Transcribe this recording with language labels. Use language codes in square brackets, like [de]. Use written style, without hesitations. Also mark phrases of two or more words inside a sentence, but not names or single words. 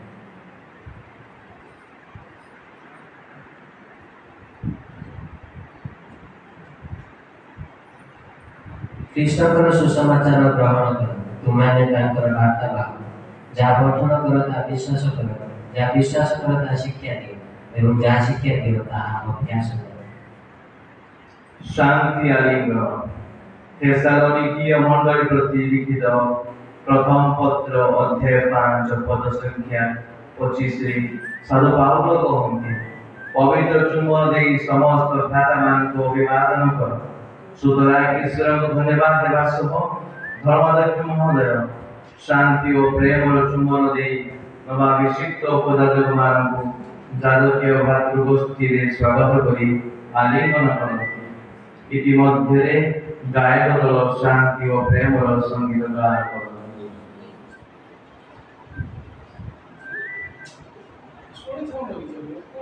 [or] ଖ୍ରୀଷ୍ଟଙ୍କର ସୁସମାଚାର ଗ୍ରହଣ କର। ତୁମମାନେ ତାଙ୍କର ବାର୍ତ୍ତା ବାହକ। ଯାହା ପଠନ କର ତାହା ବିଶ୍ୱାସ କର। ଯାହା ବିଶ୍ୱାସ କର ତାହା ଶିକ୍ଷା ଦିଅ ଏବଂ ଯାହା ଶିକ୍ଷା ଦିଅ ତାହା ଅଭ୍ୟାସ କର। ଶାନ୍ତି ଆଲିଙ୍ଗନ ଥେସାଲୋନିକୀୟ ମଣ୍ଡଳୀ ପ୍ରତି ଲିଖିତ ପ୍ରଥମ ପତ୍ର ଅଧ୍ୟାୟ 5 ପଦ ସଂଖ୍ୟା 25 ସାଧୁ ପାଉଲ କହନ୍ତି ପବିତ୍ର ଚୁମ୍ବନ ଦେଇ ସମସ୍ତ ଭ୍ରାତାମାନଙ୍କୁ ଅଭିବାଦନ କର। ସୁତରାଂ ଈଶ୍ୱରଙ୍କୁ ଧନ୍ୟବାଦ ଦେବା ସହ ଧର୍ମାଧ୍ୟକ୍ଷ ମହୋଦୟ ଶାନ୍ତି ଓ ପ୍ରେମର ଚୁମ୍ବନ ଦେଇ ନବାଭିଷିକ୍ତ ଉପଯାଜକମାନଙ୍କୁ ଯାଜକୀୟ ଭାତୃଗୋଷ୍ଠୀରେ ସ୍ୱାଗତ କରି ଆଲିଙ୍ଗନ କରନ୍ତି। ଇତିମଧ୍ୟରେ ଗାୟକ ଦଳ ଶାନ୍ତି ଓ ପ୍ରେମର ସଙ୍ଗୀତ ଗାନ କରନ୍ତି। [en] What is wrong with you?